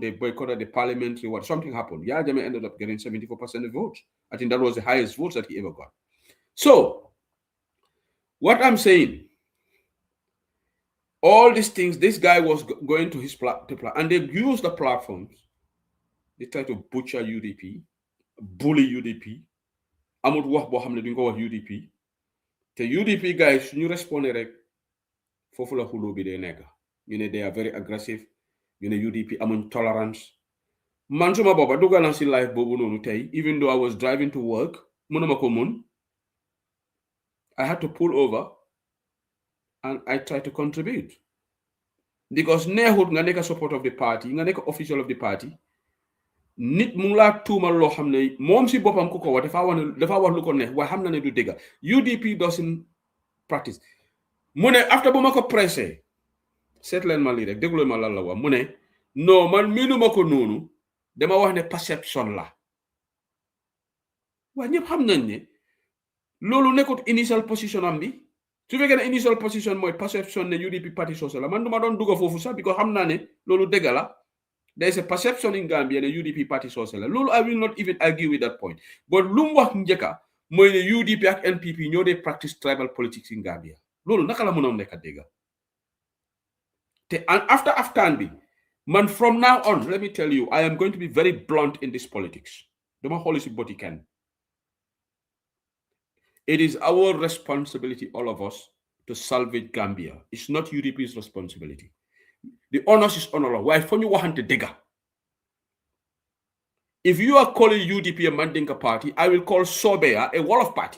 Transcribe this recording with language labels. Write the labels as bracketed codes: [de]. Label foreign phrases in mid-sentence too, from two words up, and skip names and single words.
[en] They boycotted the parliamentary, something happened. Yaya Jammeh ended up getting 74% of votes. I think that was the highest votes that he ever got. So, what I'm saying, all these things, this guy was going to his platform, and they used the platforms. They try to butcher UDP, bully UDP. [wo] Amut wax bo xamne duñ ko wax UDP. [en] The UDP guys, [wo] ñu respondé rek fofu la xulo bi day nekk. [en] You know, they are very aggressive. You know, [wo] UDP amuñ tolerance. Man suma bopa dugal na ci [en] life bobu [wo] nonu tay, [en] even though I was driving to work, [wo] mënuma ko mën. [en] I had to pull over and I try to contribute. Because [wo] neexut nga nekk [en] support of the party, [wo] nga nekk [en] official of the party. [wo] Nit mu la tuuma lo xamne mom si bopam ku ko wax dafa wax lu ko neex way xamna ne du dega. [en] UDP doesn't practice. [wo] Mu ne after bu mako pressé set len ma li rek deglu ma lan la wax mu ne no man minuma ko nonu dama wax ne perception la. Wa ñep xam nañ ne lolu nekkut [en] initial position [wo] am bi. Su fekkee ne [en] initial position [wo] mooy perception ne UDP [en] party social [wo] la man duma doon dugga foofu sax because xam naa ne loolu dëgg la. [en] There is a perception in Gambia the UDP party [wo] social la loolu [en] I will not even argue with that point. [wo] But lu mu wax njëkka mooy ne UDP ak NPP ñoo dee [en] practice tribal politics in Gambia [wo] loolu naka la mënoon nekk dëgg te after aftaan bi man [en] from now on let me tell you I am going to be very blunt in this politics [wo] dama xooli si boti kenn. [en] It is our responsibility, all of us, to salvage Gambia. It's not UDP's responsibility. The honors is honor. Why? For you want to digger. If you are calling UDP a Mandinka party, I will call Sobea a Wolof party.